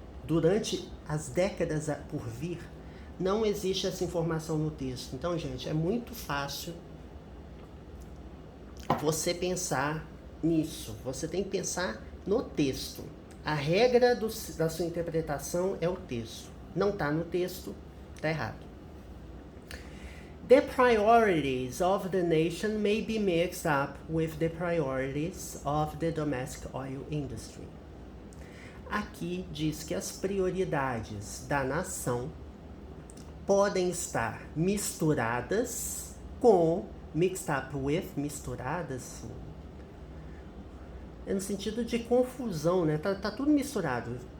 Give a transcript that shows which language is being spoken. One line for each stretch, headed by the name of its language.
Portuguese: Durante as décadas por vir, não existe essa informação no texto. Então, gente, é muito fácil você pensar nisso. Você tem que pensar no texto. A regra da sua interpretação é o texto. Não está no texto, está errado.
English: The priorities of the nation may be mixed up with the priorities of the domestic oil industry.
Portuguese: Aqui diz que as prioridades da nação podem estar misturadas com,
English: mixed up with,
Portuguese: misturadas, é no sentido de confusão, né? Tá tudo misturado.